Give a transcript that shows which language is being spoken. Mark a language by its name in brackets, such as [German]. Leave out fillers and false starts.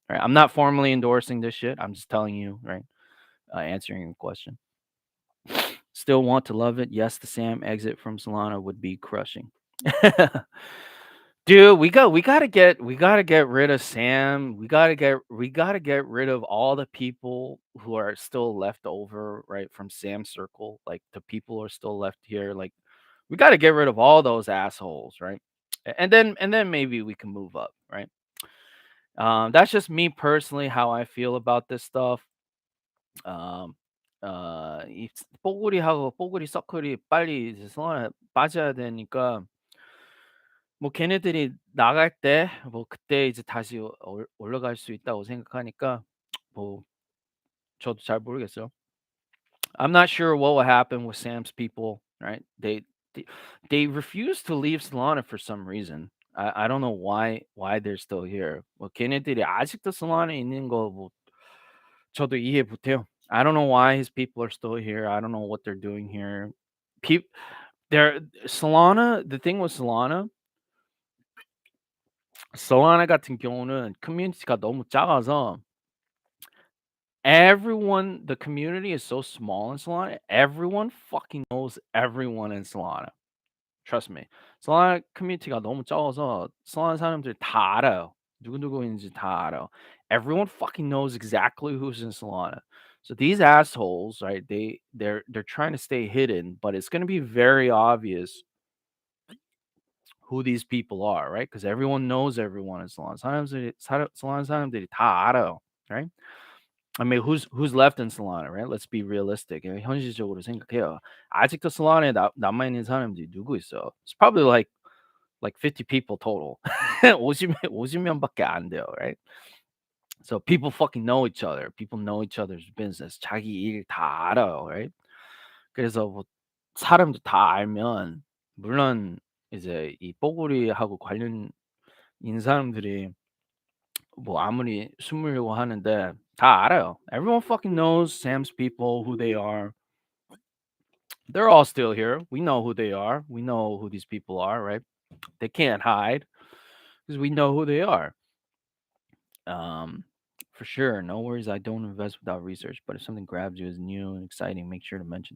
[English] Right? I'm not formally endorsing this shit. I'm just telling you, right? Answering your question. Still want to love it. Yes, the Sam exit from Solana would be crushing. Dude, we gotta get rid of Sam. We gotta get rid of all the people who are still left over, right, from Sam's circle. Like the people who are still left here. Like we gotta get rid of all those assholes, right? And then maybe we can move up, right? That's just me personally how I feel about this stuff. [Korean] 음, 이 뽀글이하고 뽀글이 서클이 빨리 이제 성안에 빠져야 되니까 뭐 걔네들이 나갈 때 뭐 그때 이제 다시 올라갈 수 있다고 생각하니까 뭐 저도 잘 모르겠어요. [English] I'm not sure what will happen with Sam's people, right? They, they refuse to leave Solana for some reason. I don't know why they're still here. [Korean] 뭐 걔네들이 아직도 Solana에 있는 거 뭐 저도 이해 못해요. [English] I don't know why his people are still here. I don't know what they're doing here. Peop they're Solana the thing with Solana [Korean] 같은 경우는 커뮤니티가 너무 작아서 [English] everyone the community is so small in Solana, everyone fucking knows everyone in Solana. Trust me. [Korean] Solana 커뮤니티가 너무 적어서 Solana 사람들 다 알아요. 누구누구인지 다 알아요. [English] Everyone fucking knows exactly who's in Solana. So these assholes, right? They're trying to stay hidden, but it's gonna be very obvious who these people are, right? Because everyone knows everyone in Solana. [Korean] Solana 사람들이 다 알아요, right? [English] I mean, who's left in Solana, right? Let's be realistic. [Korean] 현실적으로 생각해요. 아직도 Solana에 남아 있는 사람들이 누구 있어? [English] It's probably like 50 people total. [Korean] 50 명밖에 안 돼요, right? [English] So people fucking know each other. People know each other's business. [Korean] 자기 일 다 알아요, right? 그래서 뭐 사람들 다 알면 물론 이제 이 뽀글이하고 관련 있는 사람들이 뭐 아무리 숨으려고 하는데 다 알아요. [English] Everyone fucking knows Sam's people, who they are. They're all still here. We know who they are. We know who these people are, right? They can't hide because we know who they are. Um, for sure. No worries. I don't invest without research, but if something grabs you as new and exciting, make sure to mention.